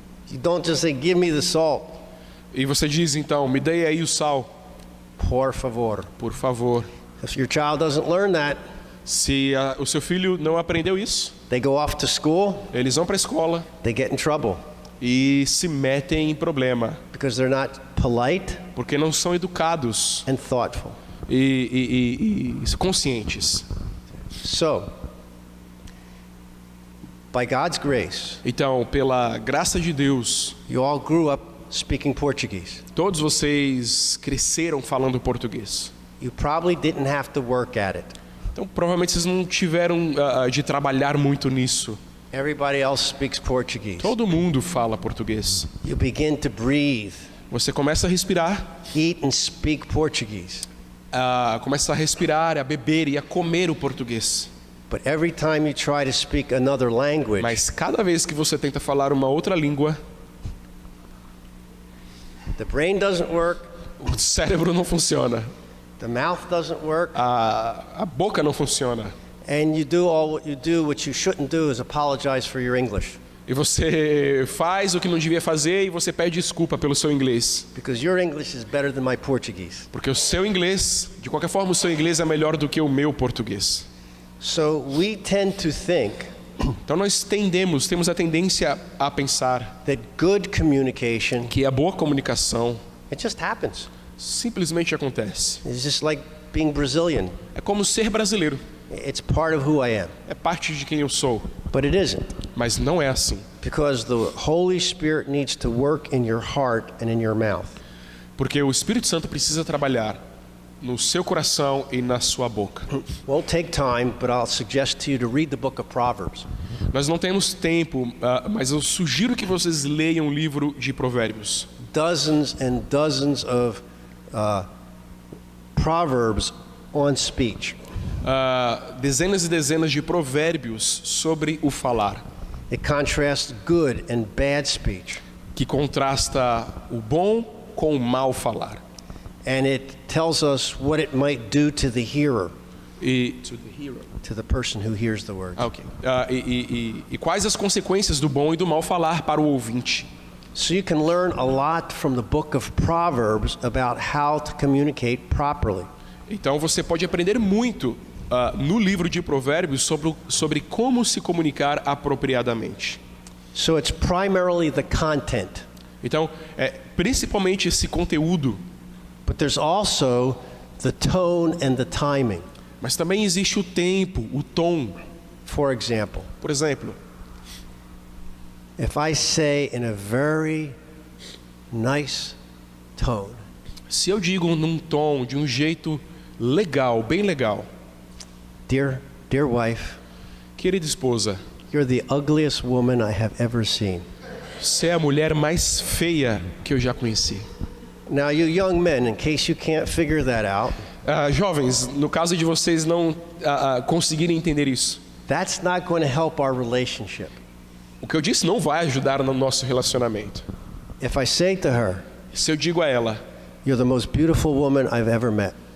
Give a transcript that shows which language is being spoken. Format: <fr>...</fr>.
<en>You don't just say, give me the salt.</en> <pt>E você diz então, me dê aí o sal, Por favor. por favor.</pt> <en>If your child doesn't learn that,</en> <pt>Se o seu filho não aprendeu isso,</pt> <en>they go off to school,</en> <pt>eles vão para a escola</pt> <en>they get in trouble</en> <pt>e se metem em problema,</pt> <en>because they're not polite</en> <pt>porque não são educados</pt> <en>and thoughtful.</en> <pt>e conscientes.</pt> <en>So, by God's grace,</en> <pt>Então, pela graça de Deus,</pt> <en>you all grew up speaking Portuguese.</en> <pt>todos vocês cresceram falando português.</pt> <en>You probably didn't have to work at it.</en> <pt>Então, provavelmente vocês não tiveram de trabalhar muito nisso.</pt> <en>Everybody else speaks Portuguese.</en> <pt>Todo mundo fala português.</pt> <en>You begin to breathe,</en> <pt>Você começa a respirar,</pt> <en>eat and speak Portuguese.</en> <pt>começa a respirar, a beber e a comer o português.</pt> <en>But every time you try to speak another language,</en> <pt>Mas cada vez que você tenta falar uma outra língua,</pt> <en>the brain doesn't work,</en> <pt>o cérebro não funciona,</pt> <en>the mouth doesn't work,</en> <pt>a boca não funciona.</pt> <en>and you do all what you do, which you shouldn't do is apologize for your English.</en> <pt>E você faz o que não devia fazer e você pede desculpa pelo seu inglês.</pt> <en>Because your English is better than my Portuguese.</en> <pt>Porque o seu inglês, de qualquer forma, o seu inglês é melhor do que o meu português.</pt> <en>So we tend to think</en> <pt>Então nós temos a tendência a pensar</pt> <en>that good communication,</en> <pt>que a boa comunicação</pt> <en>it just happens.</en> <pt>simplesmente acontece.</pt> <en>It's just like being Brazilian.</en> <pt>É como ser brasileiro.</pt> <en>It's part of who I am.</en> <pt>É parte de quem eu sou.</pt> <en>But it isn't.</en> <pt>Mas não é assim.</pt> <en>Because the Holy Spirit needs to work in your heart and in your mouth.</en> <pt>Porque o Espírito Santo precisa trabalhar no seu coração e na sua boca.</pt> <en>Won't take time, but I'll suggest to you to read the book of Proverbs.</en> <pt>Nós não temos tempo, mas eu sugiro que vocês leiam o livro de Provérbios.</pt> <en>Dozens and dozens of proverbs on speech.</en> <pt>Dezenas e dezenas de provérbios sobre o falar,</pt> <en>It contrasts good and bad speech.</en> <pt>que contrasta o bom com o mal falar.</pt> <en>And it tells us what it might do to the hearer. To the person who hears the word. Ok.</en> <pt>E quais as consequências do bom e do mal falar para o ouvinte?</pt> <en>So you can learn a lot from the book of Proverbs about how to communicate properly.</en> <pt>Então você pode aprender muito no livro de Provérbios sobre como se comunicar apropriadamente.</pt> <en>So it's primarily the content,</en> <pt>Então, principalmente esse conteúdo,</pt> <en>but there's also the tone and the timing.</en> <pt>mas também existe o tempo, o tom.</pt> <en>For example,</en> <pt>Por exemplo,</pt> <en>if I say in a very nice tone,</en> <pt>se eu digo num tom, de um jeito legal, bem legal,</pt> <en>dear wife,</en> <pt>querida esposa,</pt> <en>you're the ugliest woman I have ever seen.</en> <pt>você é a mulher mais feia que eu já conheci.</pt> <en>Now you young men, in case you can't figure that out,</en> <pt>Jovens, no caso de vocês não conseguirem entender isso,</pt> <en>that's not going to help our relationship.</en> <pt>o que eu disse não vai ajudar no nosso relacionamento.</pt> <en>If I say to her,</en> <pt>Se eu digo a ela,</pt> <en>you're the most beautiful woman I've ever met,</en>